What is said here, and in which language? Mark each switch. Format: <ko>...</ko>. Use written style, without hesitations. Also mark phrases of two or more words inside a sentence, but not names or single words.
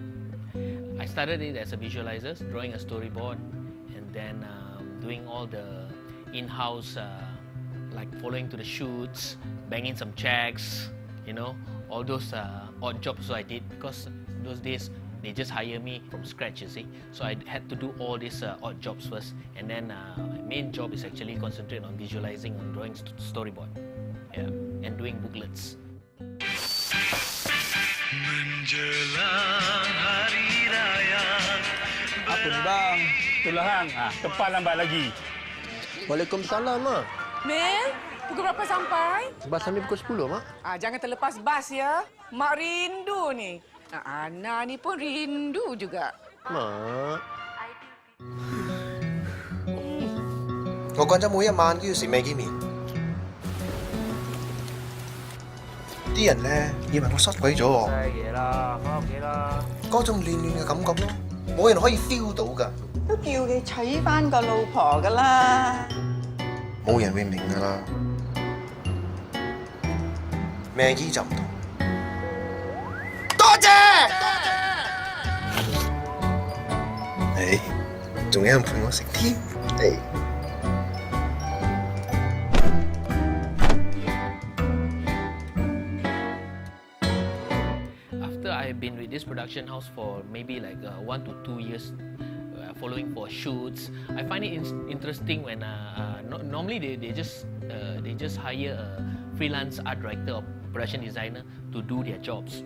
<en>I started it as a visualizer, drawing a storyboard, and then doing all the in-house, like following to the shoots, banging some checks, all those odd jobs I did, because those days they just hire me from scratch, you see. So I had to do all these odd jobs first, and then my main job is actually concentrate on visualizing and drawing storyboard, and doing booklets.</en> <ms>Apa ni bang? Itulah hang. Tepat lambat lagi. Waalaikumsalam, Mak. Mel, pukul berapa sampai? Bas sampai pukul 10, Mak. Jangan terlepas bas ya. Mak rindu ni. Ana ni pun rindu juga. Mak.</ms> <yue>我講咗每一晚都要食Maggi麵，啲人咧以為我失鬼咗喎。食嘢啦，翻屋企啦。嗰種亂亂嘅感覺咯，冇人可以 feel 到㗎。都叫你娶翻個老婆㗎啦。冇人會明㗎啦。Maggi 就唔同。多謝。誒，仲有人陪我食添。誒。</yue> <en>I've been with this production house for maybe like 1 to 2 years, following for shoots. I find it interesting when normally they just hire a freelance art director or production designer to do their jobs.</en>